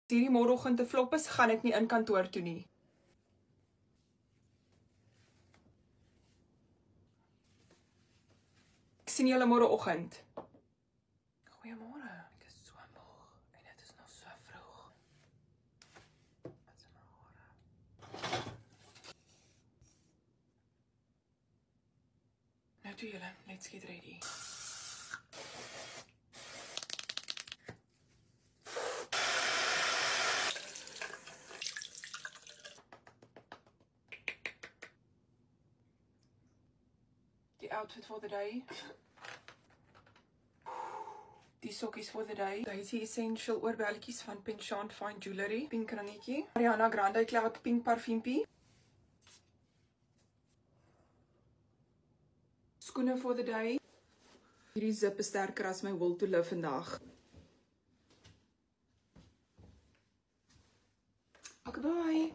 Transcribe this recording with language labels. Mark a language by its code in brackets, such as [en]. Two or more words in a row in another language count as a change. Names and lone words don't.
[af] hierdie môreoggend te flop is, gaan ek nie in kantoor toe nie. Ek sien julle môreoggend. Goeiemôre, ek is so moeg en dit is nog so vroeg. Wat is môre? Nou toe julle, [en] let's get ready. [af] Die outfit [en] for the day. [af] Die sokkies [en] for the day. [af] Daisy Essential oorbelletjies van Penchant Fine Jewelry. Pink ringetjie. Ariana Grande Cloud Pink parfumpie. Skoene [en] for the day. [af] Hierdie zip is sterker as my [en] will to live [af] vandag. [en] Okay, bye.